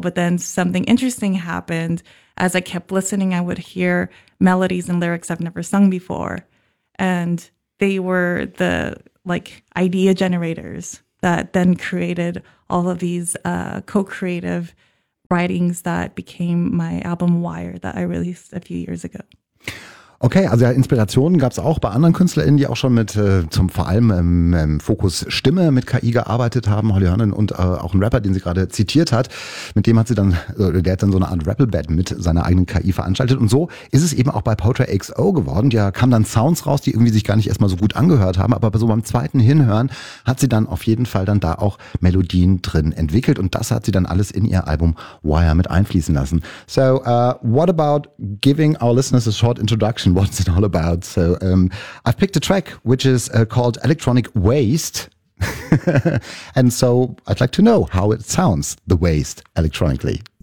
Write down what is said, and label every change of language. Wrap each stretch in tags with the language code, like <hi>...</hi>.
<en>But then something interesting happened. As I kept listening, I would hear melodies and lyrics I've never sung before. And they were the like idea generators that then created all of these co-creative writings that became my album Wire that I released a few years ago.</en> <de>Okay, also ja, Inspirationen gab es auch bei anderen KünstlerInnen, die auch schon mit zum vor allem im Fokus Stimme mit KI gearbeitet haben, Holly Hörnin und auch ein Rapper, den sie gerade zitiert hat. Mit dem hat sie dann, der hat dann so eine Art Rappel-Bad mit seiner eigenen KI veranstaltet. Und so ist es eben auch bei Poetry XO geworden. Da kamen dann Sounds raus, die irgendwie sich gar nicht erstmal so gut angehört haben, aber so beim zweiten Hinhören hat sie dann auf jeden Fall dann da auch Melodien drin entwickelt. Und das hat sie dann alles in ihr Album Wire mit einfließen lassen.</de> <en>So, what about giving our listeners a short introduction? What's it all about? So I've picked a track which is called Electronic Waste. And so I'd like to know how it sounds, the waste, electronically.</en>